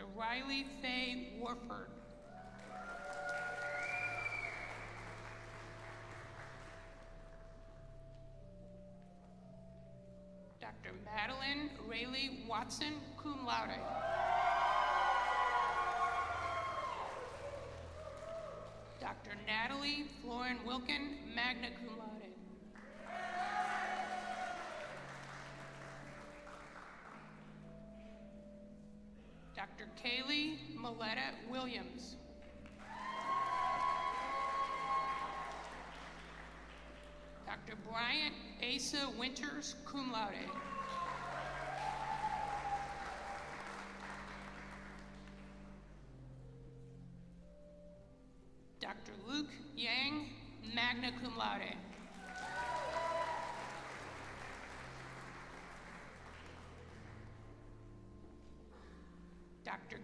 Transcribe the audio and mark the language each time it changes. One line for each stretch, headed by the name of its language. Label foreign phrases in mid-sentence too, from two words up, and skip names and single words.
English: Riley Faye Warford. Dr. Madeline Rayleigh Watson,
Latin: cum laude. Dr.
English: Natalie Florin Wilkin,
Latin: magna cum laude.
English: Dr. Kaylee Maletta Williams. Dr. Bryant Asa Winters,
Latin: cum laude.
English: Dr. Luke Yang,
Latin: magna cum laude.
English: Dr.